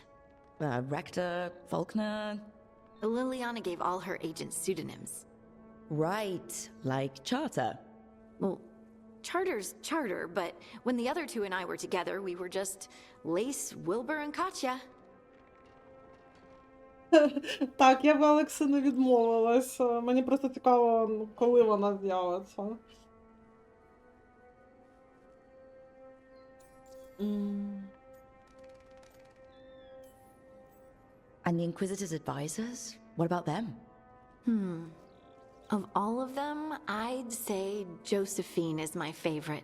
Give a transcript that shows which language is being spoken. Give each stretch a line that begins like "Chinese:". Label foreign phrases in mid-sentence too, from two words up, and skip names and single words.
English: Rector, Faulkner... Liliana gave all her agents pseudonyms. Right, like Charter. Well, Charter's Charter, but when the other 2 and I were together, we were just Lace, Wilbur, and Katya.
Ukrainian: Так, я в Алекса не відмовилась. Мені просто цікаво, коли вона з'явиться.
English: And the Inquisitor's advisors? What about them? Of all of them, I'd say Josephine is my favorite.